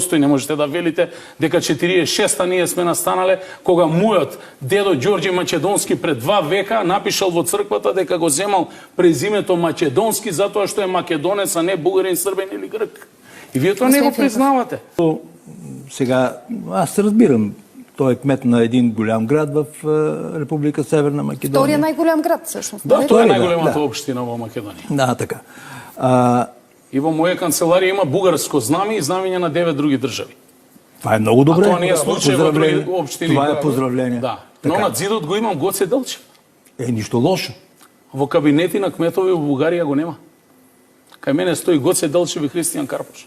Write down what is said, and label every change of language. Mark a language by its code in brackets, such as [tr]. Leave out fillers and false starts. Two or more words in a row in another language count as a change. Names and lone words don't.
[mk] Не можете да велите дека 46-та ние сме настанале, кога мојот дедо Ѓорѓе Македонски пред 2 века напишал во црквата дека го земал презимето Македонски затоа што е македонец, а не бугарин, србен или грк. И вие тоа не го признавате. [bg] Сега, аз разбирам Той е кмет на един голям град в Република Северна Македония. Втория най-голям град, всъщност. Да, това е да, най-големата да. [mk] општина во Македонија. Да, така. И во моја канцеларија има бугарско знаме и знамења на 9 други држави. [bg] Това е много добре. [mk] А това не е случај во други [bg] Поздравление. [mk] општини. [bg] Това е поздравление. [mk] Да. Но [bg] Така. [mk] на зидот го имам Гоце Делчев. [bg] Нищо лошо. [mk] Во кабинети на кметови во Бугарија го нема. Кај мене стои Гоце Делчев и Христијан Карпош.